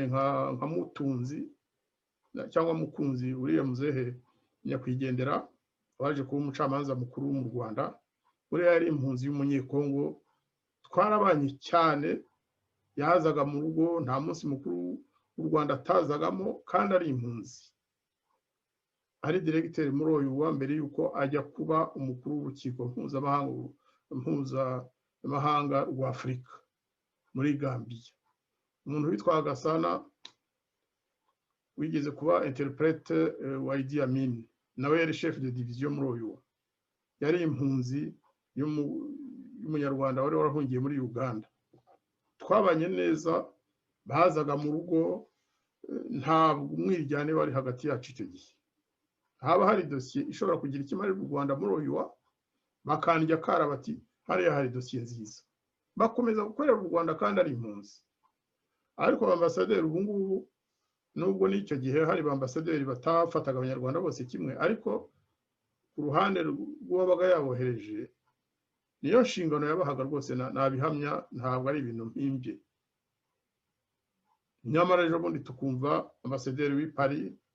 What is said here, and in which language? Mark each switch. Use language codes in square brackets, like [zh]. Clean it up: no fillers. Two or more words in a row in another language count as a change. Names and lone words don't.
[rw] nka Mutunzi cyangwa Mukunzi uriya muzehe nyakwigendera waje kuba umucamanza mukuru mu Rwanda uriya yari impunzi y'umunyekongo twarabanye cyane yazaga mu rugo nta munsi mukuru u Rwanda atazagamo kandi ari impunzi ari directeur muri uyu wa mbere yuko ajya kuba umukuru w'urukiko mpuzamahanga rwa Afurika muri Gambia umuntu witwa Gasana wigeze kuba interprete wa Idi Amin nawe yari [fr] chef de division [rw] muri uyu yari impunzi y'umunyarwanda wari warahungiye muri Uganda twabanye neza bazaga mu rugo ntabwo umwiryane wari hagati yacu icyo gihe haba hari dosiye ishobora kugira ikimari mu Rwanda muri uyu bakandya karabati hariya hari dosiye nziza bakomeza gukorera u Rwanda kandi ari impunzi ariko ambasaderi ubu ngubu nubwo n'icyo gihe hari ambasaderi batafataga abanyarwanda bose kimwe ariko ku ruhande rw'uwabaga yabohereje niyo nshingano yabahaga rwose nabihamya ntabwo ari ibintu mpimbye nyamara ejo bundi tukumva ambasaderi w'i Paris